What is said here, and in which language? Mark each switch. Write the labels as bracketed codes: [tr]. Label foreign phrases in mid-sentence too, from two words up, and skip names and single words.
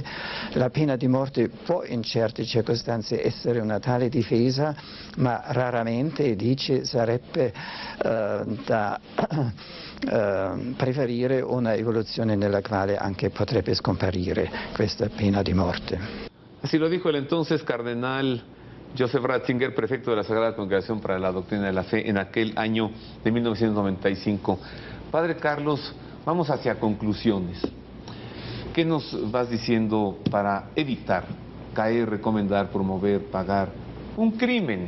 [it] La pena di morte può in certe circostanze essere una tale difesa, ma raramente, dice, sarebbe da preferire una evoluzione nella quale anche potrebbe scomparire questa pena di morte. [es] Así lo dijo el entonces cardenal Joseph Ratzinger, prefecto de la Sagrada Congregación para la Doctrina de la Fe, en aquel año de 1995. Padre Carlos, vamos hacia conclusiones. ¿Qué nos vas diciendo para evitar caer, recomendar, promover, pagar un crimen?